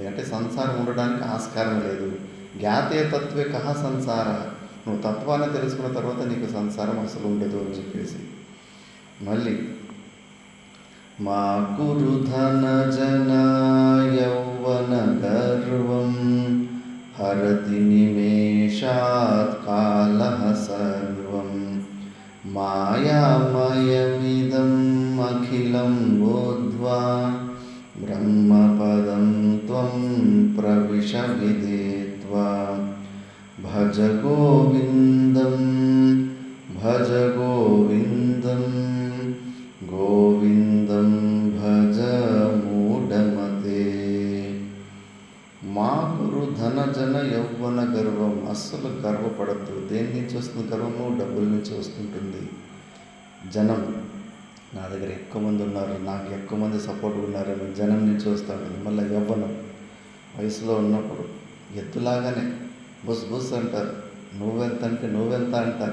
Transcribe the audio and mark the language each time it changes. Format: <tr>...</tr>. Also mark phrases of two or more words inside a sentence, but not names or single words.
<te>అంటే సంసారం ఉండడానికి ఆస్కారం లేదు.</te> <sa>జ్ఞాతే తత్వే కహ సంసార.</sa> <te>నువ్వు తత్వాన్ని తెలుసుకున్న తర్వాత నీకు సంసారం అసలు ఉండదు అని చెప్పేసి.</te> <sa>మళ్ళీ మా కురు ధన జన యౌవన గర్వం హరతి నిమేషాత్ కాలః సర్వం మాయామయమిదం అఖిలం బోధ్వా బ్రహ్మ భజ గోవిందం భజ గోవిందం గోవిందం భజ మూఢమతే. మా గురు ధన జన యౌవన గర్వం.</sa> <te>అస్సలు గర్వపడద్దు. దేని నుంచి వస్తుంది గర్వము? డబ్బుల నుంచి వస్తుంటుంది. జనం, నా దగ్గర ఎక్కువ మంది ఉన్నారు, నాకు ఎక్కువ మంది సపోర్ట్ ఉన్నారని జనం నుంచి వస్తూ ఉంటుంది. మళ్ళీ యవ్వనం, వయసులో ఉన్నప్పుడు ఎత్తులాగానే బుస్ బుస్ అంటారు, నువ్వెంత అంటే నువ్వెంత అంటారు.</te>